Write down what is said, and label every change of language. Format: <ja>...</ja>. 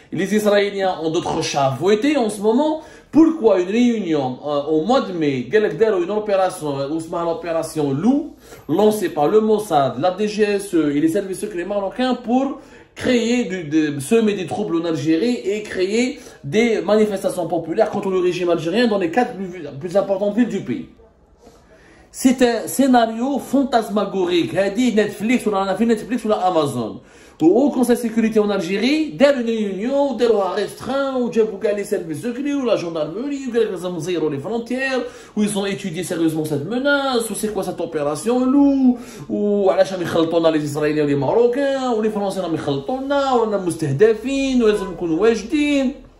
<fr>Les Israéliens ont d'autres chats à fouetter en ce moment. Pourquoi une réunion au mois de mai, une opération Loup, lancée par le Mossad, la DGSE et les services secrets marocains pour semer des troubles en Algérie et créer des manifestations populaires contre le régime algérien dans les 4 plus importantes villes du pays. C'est un scénario fantasmagorique.</fr> <ar>هذه Netflix ولا في Netflix ولا Amazon.</ar> <fr>Au Conseil de sécurité en Algérie,</fr> <ar>داروا</ar> <fr>une réunion,</fr> <ar>داروها</ar> <fr>restreint,</fr> <ar>وجابوا كاع</ar> <fr>les services secrets ou la gendarmerie, ou</fr> <ar>لازم نزيروا</ar> <fr>les frontières, où ils ont étudié sérieusement cette menace, ou c'est quoi cette opération loup, ou</fr> <ar>علاش راهم يخلطونا</ar> <fr>les Israéliens les Marocains, ou les Français</fr> <ar>راهم يخلطونا, ولا مستهدفين, ولازم نكونوا واجدين.</ar>